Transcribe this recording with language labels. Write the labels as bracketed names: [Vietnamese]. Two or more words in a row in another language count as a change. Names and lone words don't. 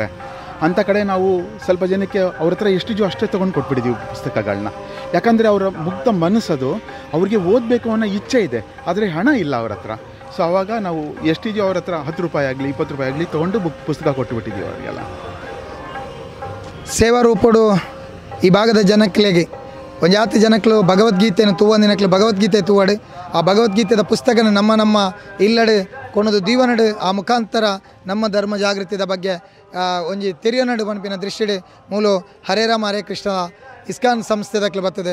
[Kannada] ಅಂಥ ಕಡೆ ನಾವು ಸ್ವಲ್ಪ ಜನಕ್ಕೆ ಅವ್ರ ಹತ್ರ ಎಷ್ಟಿದೆಯೋ ಅಷ್ಟೇ ತೊಗೊಂಡು ಕೊಟ್ಬಿಟ್ಟಿದ್ದೀವಿ ಪುಸ್ತಕಗಳನ್ನ. ಯಾಕಂದರೆ ಅವರ ಮುಗ್ಧ ಮನಸ್ಸದು, ಅವ್ರಿಗೆ ಓದಬೇಕು ಅನ್ನೋ ಇಚ್ಛೆ ಇದೆ, ಆದರೆ ಹಣ ಇಲ್ಲ ಅವ್ರ ಹತ್ರ. ಸೊ ಆವಾಗ ನಾವು ಎಷ್ಟಿದೆಯೋ ಅವ್ರ ಹತ್ರ 10 ರೂಪಾಯಿ ಆಗಲಿ 20 ರೂಪಾಯಿ ಆಗಲಿ ತೊಗೊಂಡು ಪುಸ್ತಕ ಕೊಟ್ಟುಬಿಟ್ಟಿದ್ದೀವಿ ಅವರಿಗೆಲ್ಲ. [Tulu] ಸೇವಾ ರೂಪಡು ಈ ಭಾಗದ ಜನಕ್ಲೆಗೆ ಒಂಜಾತಿ ಜನಕ್ಕಲು ಭಗವದ್ಗೀತೆಯನ್ನು ತೂವಂದಿನಕ್ಲು ಭಗವದ್ಗೀತೆ ತೂವಡು ಆ ಭಗವದ್ಗೀತೆದ ಪುಸ್ತಕನ ನಮ್ಮ ಇಲ್ಲಡೆ ಕೊನದು ದೀವನಡು ಆ ಮುಖಾಂತರ ನಮ್ಮ ಧರ್ಮ ಜಾಗೃತಿದ ಬಗ್ಗೆ ಒಂಜಿ ತೆರಿಯನಡು ಪನ್ಪಿನ ದೃಷ್ಟಿಡೆ ಮೂಲು ಹರೇ ರಾಮ ಹರೇ ಕೃಷ್ಣ ಇಸ್ಕಾನ್ ಸಂಸ್ಥೆದಕ್ಲು ಬರ್ತದೆ.